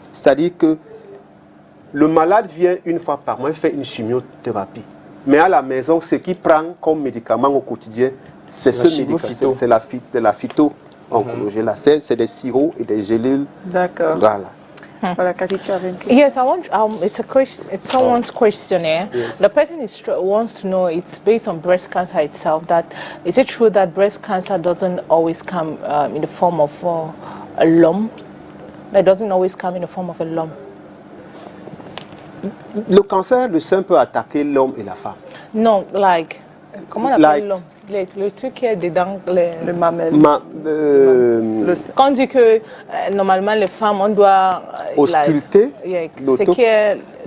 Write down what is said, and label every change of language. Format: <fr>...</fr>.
<fr>C'est-à-dire que le malade vient une fois par mois, il fait une chimiothérapie. Mais à la maison, ce qu'il prend comme médicament au quotidien, c'est ce médicament, c'est la phyto-oncologie. C'est des sirops et des gélules. D'accord. Voilà. Voilà, Cathy, tu avais une question.</fr> <en>Yes, I want. It's someone's question here. Yes. The person wants to know. It's based on breast cancer itself. That is it true that breast cancer doesn't always come in the form of a lump? That doesn't always come in the form of a lump.</en> <fr>Le cancer du sein peut attaquer l'homme et la femme.</fr> <en>No, like</en> <fr>comment on appelle</fr> <en>Like-</en> <fr>lump? Le truc qui est dedans. Le mamelle. Le sein. Quand on dit que normalement les femmes on doit Ausculter ce qui est</fr>